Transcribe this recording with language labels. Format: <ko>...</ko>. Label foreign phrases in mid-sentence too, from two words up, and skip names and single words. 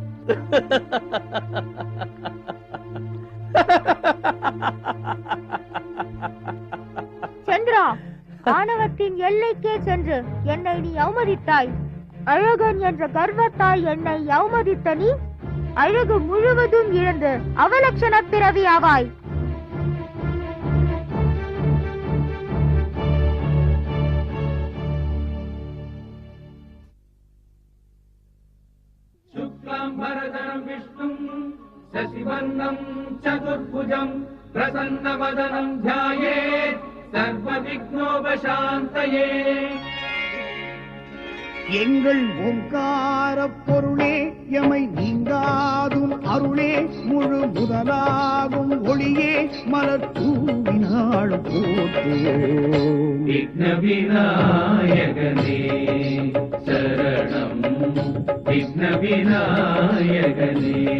<ta>சந்திரா, ஆணவத்தின் எல்லைக்கே சென்று என்னை நீ அவமதித்தாய். அழகன் என்ற கர்வத்தால் என்னை அவமதித்த நீ அழகு முழுவதும் இழந்து அவலட்சண பிறவி ஆவாய்.</ta> <sa>शुक्लाम्बरधरं विष्णुं शशिवर्णं चतुर्भुजं प्रसन्नवदनं ध्यायेत् सर्वविघ्नोपशान्तये.</sa> <ta>எங்கள் ஓங்கார பொருளே எமை நீங்காதும் அருளே முழு முதலாகும் ஒளியே மலர் தூவினாள் போற்றுவோம். விக்ன விநாயகனே சரணம், விக்ன விநாயகனே.</ta>